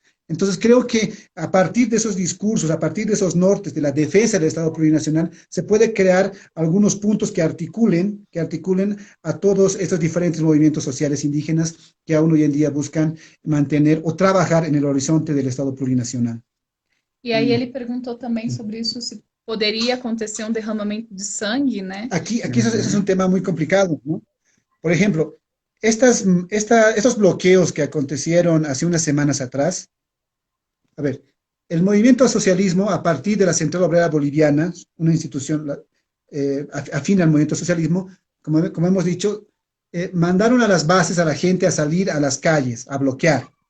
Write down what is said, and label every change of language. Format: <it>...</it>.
<es>Entonces creo que a partir de esos discursos, a partir de esos nortes de la defensa del Estado plurinacional, se puede crear algunos puntos que articulen a todos estos diferentes movimientos sociales indígenas que aún hoy en día buscan mantener o trabajar en el horizonte del Estado plurinacional.</es> <pt>E aí ele perguntou também sobre isso, se poderia acontecer um derramamento de sangue, né?</pt> <es>Aquí eso es un tema muy complicado, ¿no? Por ejemplo, estos bloqueos que acontecieron hace unas semanas atrás, a ver, el movimiento al socialismo, a partir de la Central Obrera Boliviana, una institución afín al movimiento al socialismo, como hemos dicho, mandaron a las bases a la gente a salir a las calles, a bloquear.</es>